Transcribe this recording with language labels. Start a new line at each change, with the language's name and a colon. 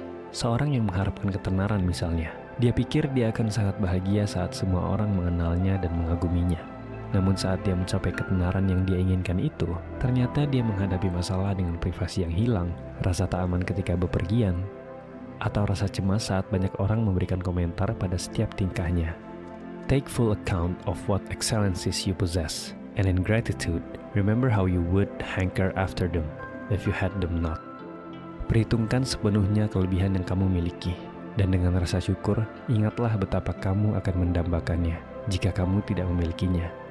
Indonesian: Seorang yang mengharapkan ketenaran misalnya, dia pikir dia akan sangat bahagia saat semua orang mengenalnya dan mengaguminya. Namun saat dia mencapai ketenaran yang dia inginkan itu, ternyata dia menghadapi masalah dengan privasi yang hilang, rasa tak aman ketika bepergian, atau rasa cemas saat banyak orang memberikan komentar pada setiap tingkahnya.
English: Take full account of what excellencies you possess, and in gratitude, remember how you would hanker after them if you had them not.
Indonesian: Perhitungkan sepenuhnya kelebihan yang kamu miliki, dan dengan rasa syukur, ingatlah betapa kamu akan mendambakannya jika kamu tidak memilikinya.